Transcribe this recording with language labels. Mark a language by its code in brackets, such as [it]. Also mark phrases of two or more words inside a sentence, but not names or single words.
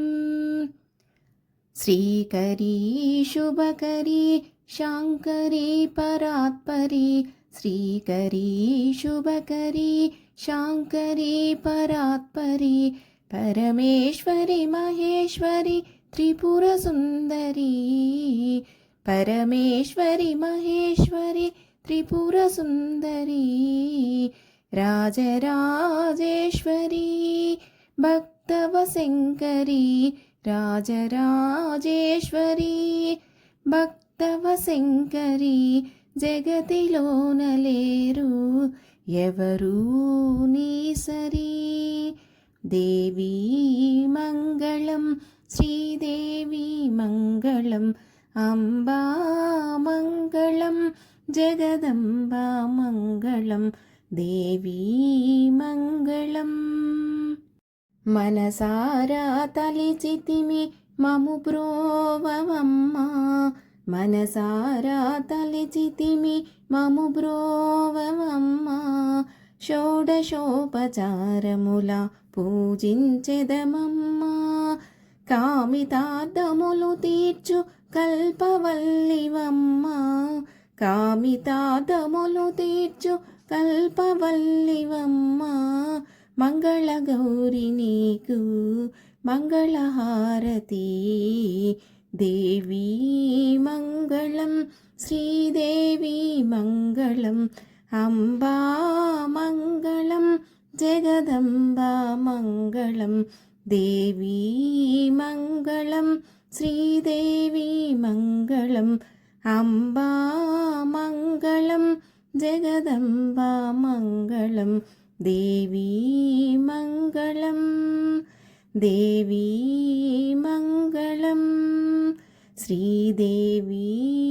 [sa] श्रीकरी शुभकरी शाङ्करी परात्परी श्रीकरी शुभकरी शाङ्करी परात्परी परमेश्वरी महेश्वरी त्रिपुरसुन्दरी परमेश्वरी महेश्वरी त्रिपुरसुन्दरी राजराजेश्वरी भक्तवशङ्करी राजराजेश्वरी भक्तवशङ्करी [te] జగతిలోనలేరు ఎవరూ నీ సరి [sa] देवी मङ्गलं श्रीदेवी मङ्गलम् अम्बा मङ्गलं जगदम्बा मङ्गलं देवी मङ्गलम् [te] మనసారా తలచితిమి మము బ్రోవమమ్మా మనసారా తలచితిమి మము బ్రోవమమ్మా షోడశోపచారముల పూజించెదమమ్మా కామితార్థములు తీర్చు కల్పవల్లివమ్మా కామితార్థములు తీర్చు కల్పవల్లివమ్మా మంగళగౌరి నీకు మంగళహారతి [sa] దేవీ మంగళం శ్రీదేవి మంగళం अम्बा मङ्गलं जगदम्बा मङ्गलं देवी मङ्गलं श्रीदेवी मङ्गलम् अम्बा मङ्गलं जगदम्बा मङ्गलं देवी मङ्गलं देवी मङ्गलं श्रीदेवी